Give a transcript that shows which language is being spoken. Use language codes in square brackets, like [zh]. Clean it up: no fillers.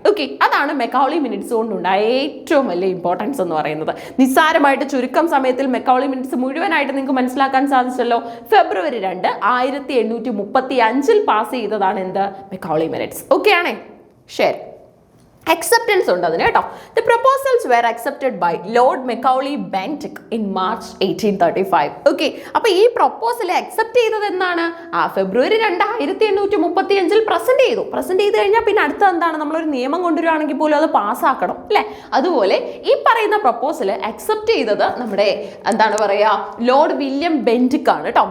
[ml] Okay, അതാണ് മെക്കൗളി minutes കൊണ്ടുണ്ടായ ഏറ്റവും വലിയ ഇമ്പോർട്ടൻസ് എന്ന് പറയുന്നത്. നിസ്സാരമായിട്ട് ചുരുക്കം സമയത്തിൽ മെക്കൗളി മിനിറ്റ്സ് മുഴുവനായിട്ട് നിങ്ങൾക്ക് മനസ്സിലാക്കാൻ സാധിച്ചല്ലോ. ഫെബ്രുവരി 2, 1835 പാസ് ചെയ്തതാണ് എന്ത്? മെക്കൗളി മിനിറ്റ്സ്. ഓക്കെ ആണേ? ശരി, acceptance ഉണ്ട് അതിന് കേട്ടോ. [en] The proposals were accepted by Lord Macaulay Bentinck in March 1835. [ml] Okay, അപ്പൊ ഈ പ്രൊപ്പോസൽ അക്സെപ്റ്റ് ചെയ്തത് എന്നാണ്? ഫെബ്രുവരി 2, 1835 പ്രസന്റ് ചെയ്ത് കഴിഞ്ഞാൽ പിന്നെ അടുത്ത എന്താണ്? നമ്മളൊരു നിയമം കൊണ്ടുവരികയാണെങ്കിൽ പോലും അത് പാസ്സാക്കണം അല്ലെ? അതുപോലെ ഈ പറയുന്ന പ്രൊപ്പോസൽ അക്സെപ്റ്റ് ചെയ്തത് നമ്മുടെ എന്താണ് പറയാ, ലോർഡ് വില്യം ബെന്റിക് ആണ് കേട്ടോ.